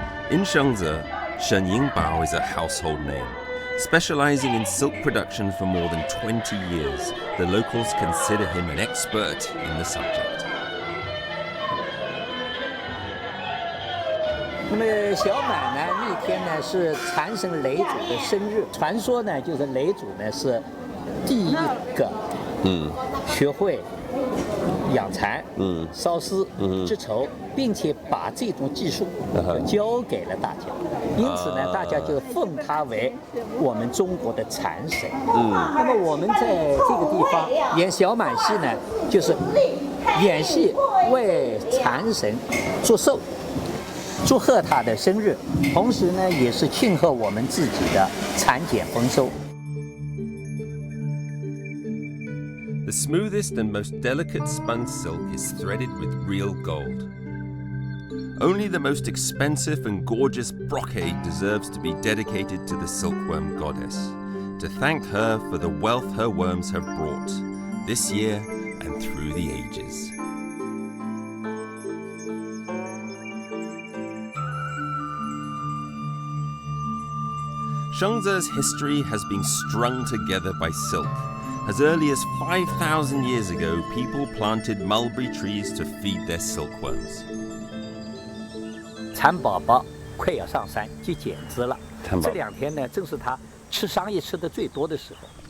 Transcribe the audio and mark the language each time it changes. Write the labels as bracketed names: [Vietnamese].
[English] In Shangze, Shen Yingbao is a household name. Specializing in silk production for more than 20 years, the locals consider him an expert in the subject. [Chinese] 那么小满呢，那天呢是禅神雷祖的生日。传说呢，就是雷祖呢是第一个学会养蚕、烧丝、织绸，并且把这种技术教给了大家。因此呢，大家就奉他为我们中国的禅神。那么我们在这个地方演小满戏呢，就是演戏为禅神祝寿。祝贺他的生日，同时呢，也是庆贺我们自己的产检丰收。 [English] The smoothest and most delicate spun silk is threaded with real gold. Only the most expensive and gorgeous brocade deserves to be dedicated to the silkworm goddess, to thank her for the wealth her worms have brought, this year and through the ages. Shangze's history has been strung together by silk. As early as 5,000 years ago, people planted mulberry trees to feed their silkworms. [Chinese] 蚕宝宝快要上山去剪枝了，这两天呢，正是它吃桑叶吃的最多的时候。